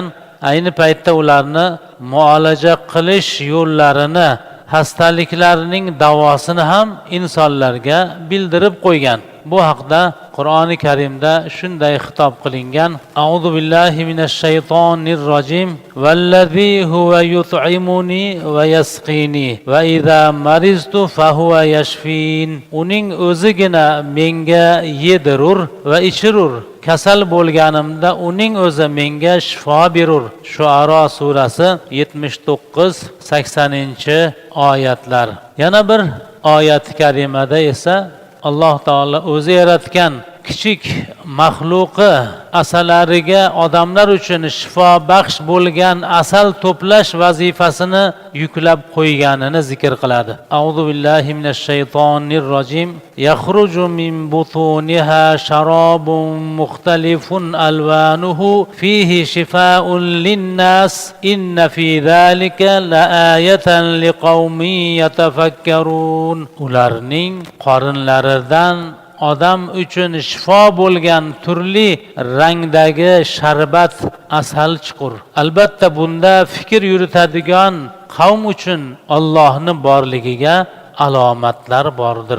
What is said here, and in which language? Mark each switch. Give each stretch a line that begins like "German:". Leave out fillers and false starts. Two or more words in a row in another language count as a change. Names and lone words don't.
Uzbek: Ayni paytda ularni muolaja qilish yo'llarini, xastaliklarning davosini ham insonlarga bildirib qo'ygan. Bu haqda Qur'oni Karimda shunday xitob qilingan:
Arabic: أعوذ بالله من الشيطان الرجيم. والذي هو يطعمني ويسقين وإذا مرضت فهو يشفين.
Uzbek: Uning o'zigina menga yedirur va ichirur. Kasal bo'lganimda uning o'zi menga shifo berur. Shuaro surasi 79-80-oyatlar. Yana bir oyat karimada esa Alloh taolo o'zi yaratgan kichik maxluqi asalariga odamlar uchun shifo baxsh bo'lgan asal to'plash vazifasini yuklab qo'yganini zikr qiladi.
Arabic: أعوذ بالله من الشيطان الرجيم. يخرج من بطونها شراب مختلف ألوانه فيه شفاء للناس إن في ذلك لآية لقوم يتفكرون.
Uzbek: Ularning qorinlaridan odam uchun shifo bo'lgan turli rangdagi sharbat asal chiqur. Albatta bunda fikr yuritadigan qavm uchun Allohning borligiga alomatlar bordir.